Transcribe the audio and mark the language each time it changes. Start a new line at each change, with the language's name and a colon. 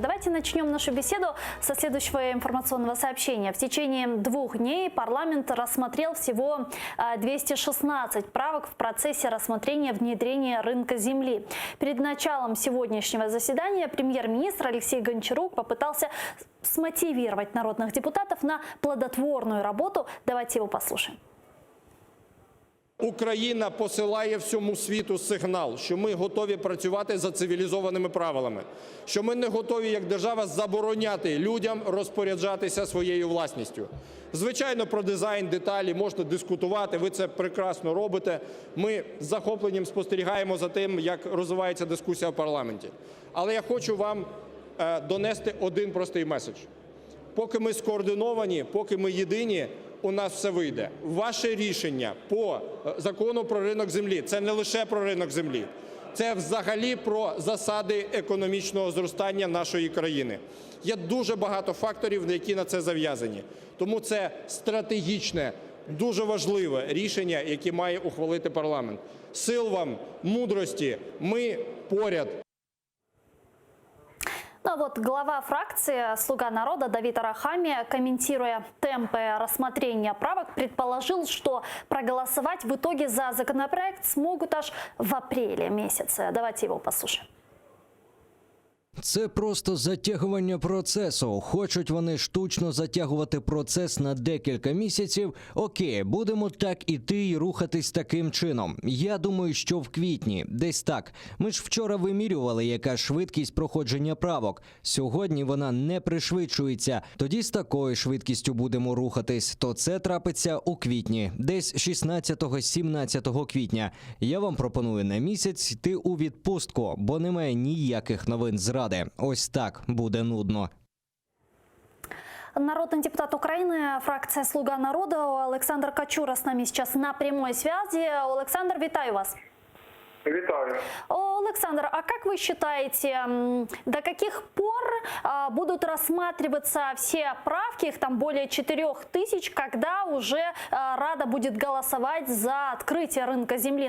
Russian: Давайте начнем нашу беседу со следующего информационного сообщения. В течение 2 дней парламент рассмотрел всего 216 правок в процессе рассмотрения внедрения рынка земли. Перед началом сегодняшнего заседания премьер-министр Олексій Гончарук попытался смотивировать народных депутатов на плодотворную работу. Давайте его послушаем.
Ukrainian: Україна посилає всьому світу сигнал, що ми готові працювати за цивілізованими правилами, що ми не готові як держава забороняти людям розпоряджатися своєю власністю. Звичайно, про дизайн, деталі можна дискутувати, ви це прекрасно робите. Ми з захопленням спостерігаємо за тим, як розвивається дискусія в парламенті. Але я хочу вам донести один простий меседж. Поки ми скоординовані, поки ми єдині, у нас все вийде. Ваше рішення по закону про ринок землі – це не лише про ринок землі. Це взагалі про засади економічного зростання нашої країни. Є дуже багато факторів, які на це зав'язані. Тому це стратегічне, дуже важливе рішення, яке має ухвалити парламент. Сил вам, мудрості, ми поряд.
Russian: Ну а вот глава фракции «Слуга народа» Давид Арахами, комментируя темпы рассмотрения правок, предположил, что проголосовать в итоге за законопроект смогут аж в апреле месяце. Давайте его послушаем.
Ukrainian: Це просто затягування процесу. Хочуть вони штучно затягувати процес на декілька місяців. Окей, будемо так іти і рухатись таким чином. Я думаю, що в квітні. Десь так. Ми ж вчора вимірювали, яка швидкість проходження правок. Сьогодні вона не пришвидшується. Тоді з такою швидкістю будемо рухатись. То це трапиться у квітні. Десь 16-17 квітня. Я вам пропоную на місяць йти у відпустку, бо немає ніяких новин з Ради. Ось так буде нудно.
Russian: Народный депутат Украины, фракция «Слуга народа» Олександр Качура с нами сейчас на прямой связи.
Ukrainian: Олександр, вітаю вас. Вітаю.
Russian: Александр, а как вы считаете, до каких пор будут рассматриваться все правки, их там более 4000, когда уже Рада будет голосовать за открытие рынка земли?